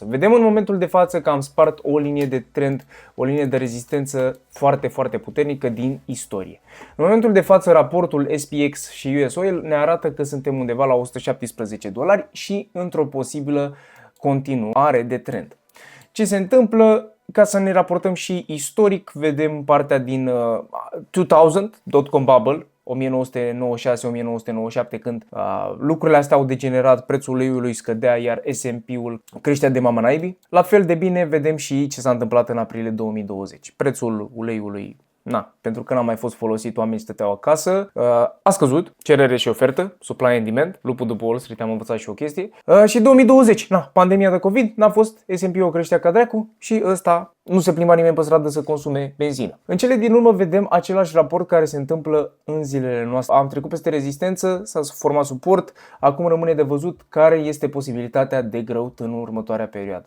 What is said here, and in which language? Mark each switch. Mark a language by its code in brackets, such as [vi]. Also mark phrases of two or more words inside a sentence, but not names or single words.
[ro] Vedem în momentul de față că am spart o linie de trend, o linie de rezistență foarte, foarte puternică din istorie. În momentul de față, raportul SPX și US Oil ne arată că suntem undeva la $117 și într-o posibilă continuare de trend. Ce se întâmplă? Ca să ne raportăm și istoric, vedem partea din 2000, [en] dot-com bubble, 1996-1997, [ro] când lucrurile astea au degenerat, prețul uleiului scădea, iar S&P-ul creștea de mama naibii. La fel de bine vedem și ce s-a întâmplat în aprilie 2020. Prețul uleiului, pentru că n-a mai fost folosit, oamenii stăteau acasă, a scăzut, cerere și ofertă, [en] supply and demand, [ro] lupul după Wall Street, am învățat și o chestie. Și 2020, pandemia de COVID, n-a fost, S&P-ul creștea ca dracu și ăsta nu se plimba nimeni pe stradă să consume benzină. În cele din urmă vedem același raport care se întâmplă în zilele noastre. Am trecut peste rezistență, s-a format suport, acum rămâne de văzut care este posibilitatea de growth în următoarea perioadă.